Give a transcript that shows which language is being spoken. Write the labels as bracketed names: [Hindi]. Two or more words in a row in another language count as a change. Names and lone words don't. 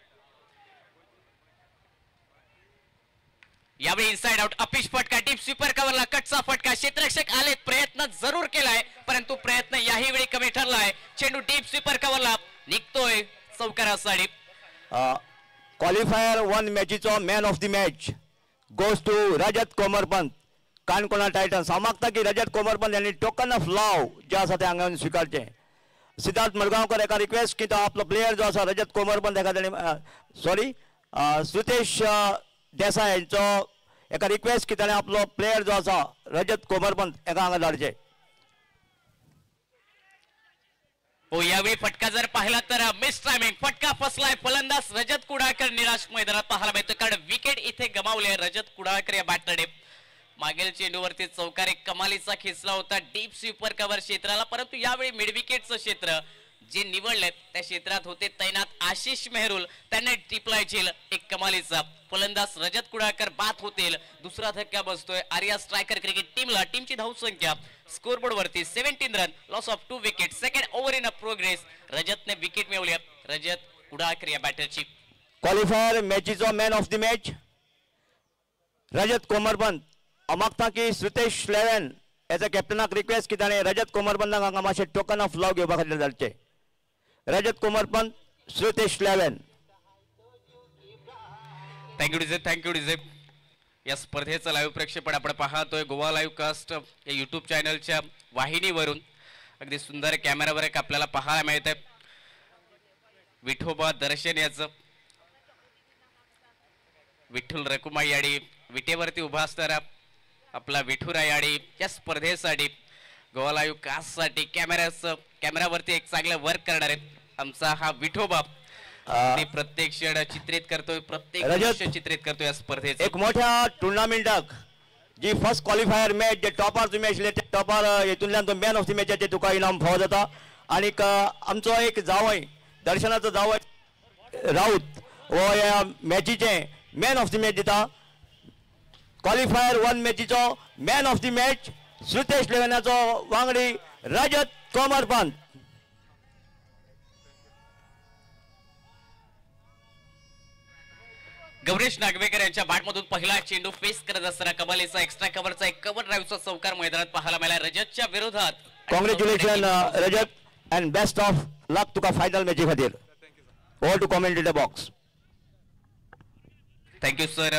[Marathi] यावेळी [English] inside out [Marathi] अपिश फटका, [English] deep sweeper coverला [Marathi] कटचा फटका. क्षेत्ररक्षक आले, प्रयत्न जरूर केलाय परंतु प्रयत्न याही वेळी कमी ठरलाय. चेंडू [English] deep sweeper coverला [Marathi] निघतोय चौकारासाठी. [Konkani] क्वालिफायर 1 मॅचीचो [English] man of the match goes to [Konkani] रजत कोमरपंत काणकोणा टायटन्स. हांव मागता की रजत कोमरपंत यांनी [English] token of love [Konkani] जे आसा ते हांगा स्विकारचे. सिद्धार्थ मडगांवकर एका रिक्वेस्ट की तो आपलो प्लेयर जो आसा रजत कोमरपंत एका सॉरी श्रुतेश देसाई यांचो एका रिक्वेस्ट की ताणें आपलो प्लेयर जो आसा रजत कोमरपंत एका हांगा धाडचे. हो, [Marathi] यावेळी फटका जर पाहिला तर [English] mis timing, [Marathi] फटका फसलाय. फलंदाज रजत कुडाळकर निराश मैदानात पाहायला मिळतो कारण विकेट इथे गमावले रजत कुडाळकर या बॅटरने. मागील चेंडूवरती चौकार कमालीचा खेचला होता [English] deep sweeper cover [Marathi] क्षेत्राला, परंतु यावेळी [English] mid wicketचं [Marathi] क्षेत्र जे निवडले त्या क्षेत्रात होते तैनात आशिष मेहरुल, त्यांनी टिपलाय झेल एक कमालीचा. फलंदाज रजत कुडाळकर बाद होतील. दुसरा धक्का बसतोय आर्या स्ट्रायकर क्रिकेट टीमला. टीमची धावसंख्या स्कोरबोर्ड वरती 17 रन, [English] loss of 2 wicket. second over in a progress. [Marathi] रजतने विकेट मिळवली रजत कुडाळकर या बॅटरची. [Konkani] क्वालिफायर मॅचीचो [English] man of the match [Konkani] रजत कोमरपंत. मागता की श्रुतेश 11 [English] as a captainाक [Konkani] रिक्वेस्ट की ताणें रजत कोमरपंताक हांगा मातशें [English] token of love [Konkani] घेवपा खातीर धाडचें. रजत कोमरपंत, श्रुतेश 11. [English] thank you डिझेप, thank you डिझेप. [Marathi] या स्पर्धेचं लाईव्ह प्रक्षेपण आपण पाहतोय गोवा लाईव्ह कास्ट या युट्यूब चॅनलच्या वाहिनीवरून. अगदी सुंदर कॅमेरावर एक आपल्याला पाहायला मिळतंय विठोबा दर्शन याचं. विठ्ठल रकुमाई आणि विटेवरती उभा असणारा आपला विठुराई आणि या स्पर्धेसाठी गोवा लाईव्ह कास्ट साठी कॅमेरावरती एक चांगलं वर्क करणार आहे आमचा हा विठोबा. ते प्रत्येक क्षण चित्रित करतोय, प्रत्येक रजत, दृश्य चित्रित करतोय या स्पर्धेत. [Konkani] एक मोठ्या टुर्नामेंटाक जी [English] first qualifier match [Konkani] जे टॉपर तुम्ही आशिल्ले ते टॉपर हेतूंतल्यान तो [English] man of the matchाचे [Konkani] तुका इनाम फावो जाता. आनीक आमचो एक जावय दर्शनाचो जावय राऊत हो ह्या मॅचीचे [English] man of the match [Konkani] दिता. क्वालिफायर 1 मॅचीचो [English] man of the match [Konkani] श्रुतेश लेवनाचो वांगडी रजत कोमरपंत. [Marathi] गौरेश नागवेकर यांच्या बॅटमधून पहिला चेंडू फेस करत असताना कमालीचा [English] extra coverचा [Marathi] एक [English] cover driveचा [Marathi] चौकार मैदानात पाहायला मिळाला रजतच्या विरोधात. [English] congratulation रजत and best of luck [Konkani] तुका फायनल मॅची खातीर. [English] over to commentator box. thank you sir.